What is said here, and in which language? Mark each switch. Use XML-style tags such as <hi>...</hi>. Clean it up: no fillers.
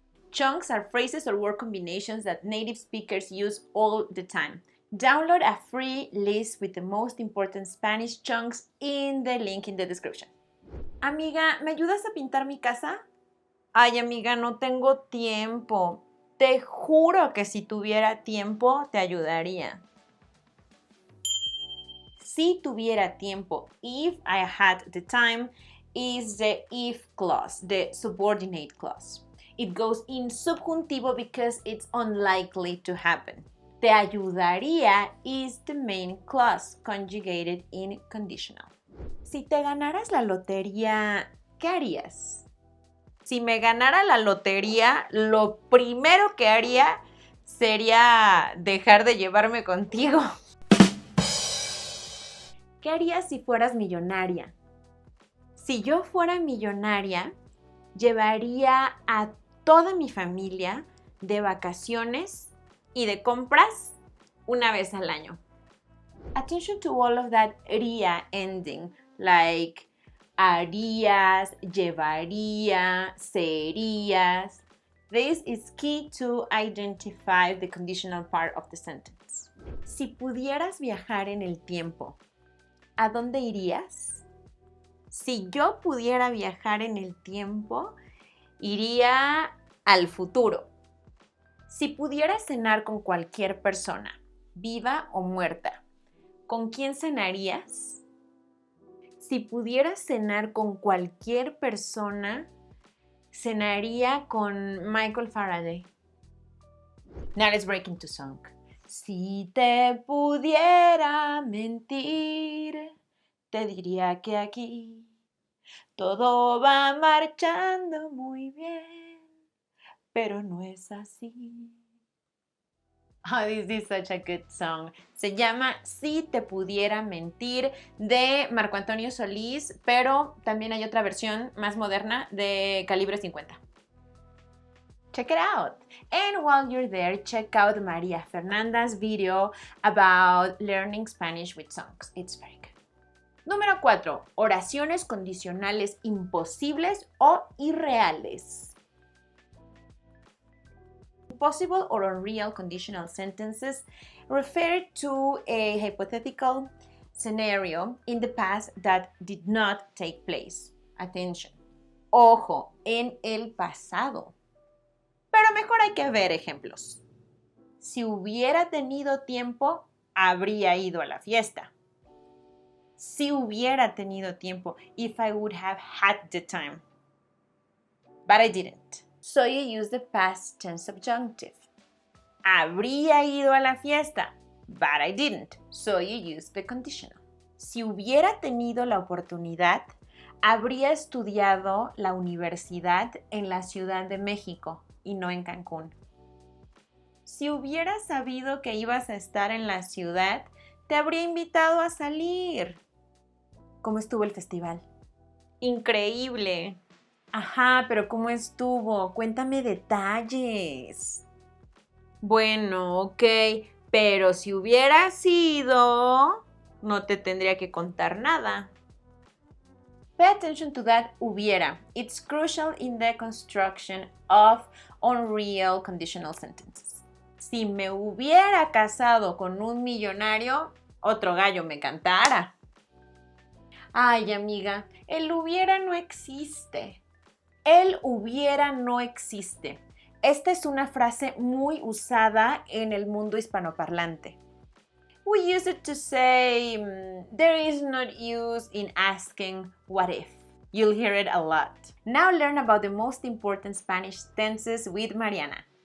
<en>Chunks are phrases or word combinations that native speakers use all the time. Download a free list with the most important Spanish chunks in the link in the description.</en> <es>Amiga, ¿me ayudas a pintar mi casa? Ay, amiga, no tengo tiempo. Te juro que si tuviera tiempo, te ayudaría. Si tuviera tiempo,</es> <en>if I had the time, is the if clause, the subordinate clause. It goes in subjuntivo because it's unlikely to happen.</en> <es>Te ayudaría</es> <en>is the main clause, conjugated in conditional.</en> <es>Si te ganaras la lotería, ¿Qué harías? Si me ganara la lotería, lo primero que haría sería dejar de llevarme contigo. ¿Qué harías si fueras millonaria? Si yo fuera millonaria, llevaría a toda mi familia de vacaciones y de compras una vez al año.</es> <en>Attention to all of that ría ending, like</en> <es>harías, llevaría, serías.</es> <en>This is key to identify the conditional part of the sentence.</en> <es>Si pudieras viajar en el tiempo, ¿a dónde irías? Si yo pudiera viajar en el tiempo, iría al futuro. Si pudieras cenar con cualquier persona, viva o muerta, ¿con quién cenarías? Si pudieras cenar con cualquier persona, cenaría con Michael Faraday.</es> <en>Now let's break into song.</en> <es>Si te pudiera mentir, te diría que aquí todo va marchando muy bien, pero no es así.</es> <en>Oh, this is such a good song.</en> <es>Se llama Si te pudiera mentir, de Marco Antonio Solís, pero también hay otra versión más moderna de Calibre 50.</es> <en>Check it out. And while you're there, check out María Fernanda's video about learning Spanish with songs. It's very good.</en> <es>Número 4. Oraciones condicionales imposibles o irreales.</es> <en>Impossible or unreal conditional sentences refer to a hypothetical scenario in the past that did not take place. Attention.</en> <es>Ojo, en el pasado. Pero mejor hay que ver ejemplos. Si hubiera tenido tiempo, habría ido a la fiesta. Si hubiera tenido tiempo,</es> <en>if I would have had the time. But I didn't. So you use the past tense subjunctive.</en> <es>Habría ido a la fiesta,</es> <en>but I didn't. So you use the conditional.</en> <es>Si hubiera tenido la oportunidad, habría estudiado la universidad en la Ciudad de México y no en Cancún. Si hubieras sabido que ibas a estar en la ciudad, te habría invitado a salir. ¿Cómo estuvo el festival? Increíble. Ajá, pero ¿cómo estuvo? Cuéntame detalles. Bueno, ok, pero si hubiera sido, no te tendría que contar nada.</es> <en>Pay attention to that hubiera. It's crucial in the construction of unreal conditional sentences.</en> <es>Si me hubiera casado con un millonario, otro gallo me cantara. Ay, amiga, el hubiera no existe. El hubiera no existe. Esta es una frase muy usada en el mundo hispanoparlante.</es> <en>We use it to say there is not use in asking what if. You'll hear it a lot. Now learn about the most important Spanish tenses with Mariana.</en>